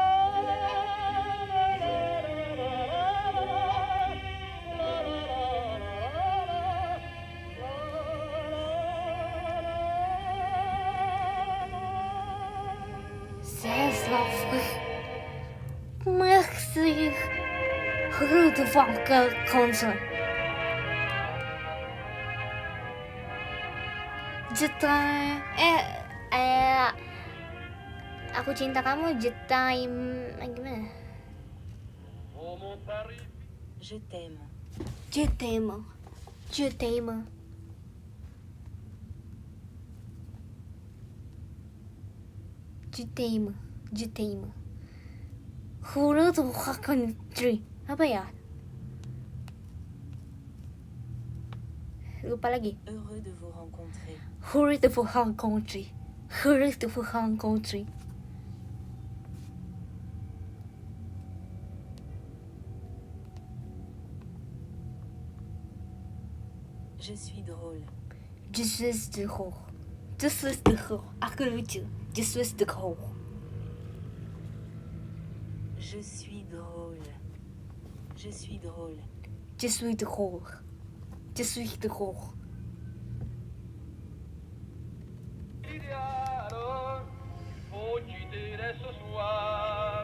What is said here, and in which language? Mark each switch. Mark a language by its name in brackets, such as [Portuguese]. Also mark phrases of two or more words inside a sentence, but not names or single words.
[French] C'est l'Afrique. Merci. Heureux de vous rencontrer. Je t'aime. [Indonesian] Aku cinta kamu. [French] Je t'aime. Gimana? Oh mon Paris, Je t'aime. Je t'aime. Je t'aime. Je t'aime. Je t'aime. Heureux de vous rencontrer. [Indonesian] Apa ya? Lupa lagi. [French] Heureux de vous rencontrer. Heureux de vous rencontrer. Heureux de vous rencontrer. Je suis drôle. Je suis drôle. Je suis drôle. [Indonesian] Aku lucu. [French] Je suis drôle. Je suis drôle. Je suis drôle. Je suis drôle. Je suis drôle. idéal, faut quitter dès ce soir.